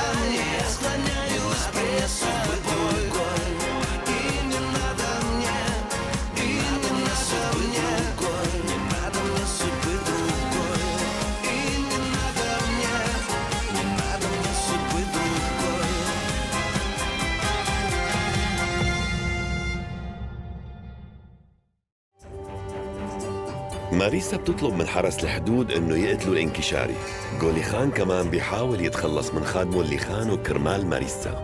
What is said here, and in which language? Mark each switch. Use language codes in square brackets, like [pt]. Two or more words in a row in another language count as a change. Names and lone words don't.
[ru] Я склоняюсь перед тобой. И не надо мне, и не надо мне, не надо мне судьбы другой. И не надо мне, не надо мне судьбы другой. [ar] ماريسا بتطلب من حرس الحدود انه يقتلوا الانكشاري. غولي خان كمان بيحاول يتخلص من خادمه اللي خانه كرمال ماريسا.